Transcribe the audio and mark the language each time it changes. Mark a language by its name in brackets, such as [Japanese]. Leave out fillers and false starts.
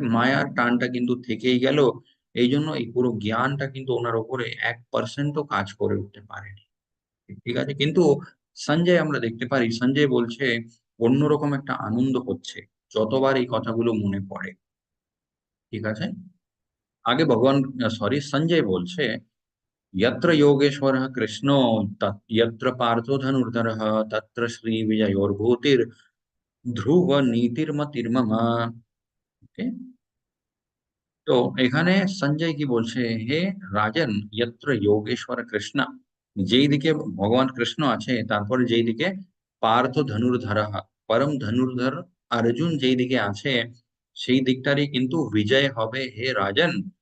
[Bangla] মায়ার টানটা কিন্তু থেকেই গেল। এইজন্য এই পুরো জ্ঞানটা কিন্তু উনার উপরে 1% ও কাজ করে উঠতে পারেনি। ঠিক আছে? কিন্তু সঞ্জয় আমরা দেখতে পারি, সঞ্জয় বলছে অন্যরকম একটা আনন্দ হচ্ছে যতবার এই কথাগুলো মনে পড়ে। ঠিক আছে? আগে সঞ্জয় বলছে, [Sanskrit] "यत्र योगेश्वरः कृष्णो यत्र पार्थो धनुर्धरः तत्र श्रीविजयोर्भूतिर्ध्रुवनीतिर्मतिर्मम।" [Bangla] ওকে? তো এখানে সঞ্জয় কি বলছে, হে রাজন, [Sanskrit] यत्र योगेश्वर [Bangla] কৃষ্ণ, যেই দিকে ভগবান কৃষ্ণ আছে, তারপরে যেই দিকে পার্থ ধনুর্ধরः, পরম ধনুর্ধর অর্জুন যেই দিকে আছে, সেই দিকটারই কিন্তু বিজয় হবে হে রাজন।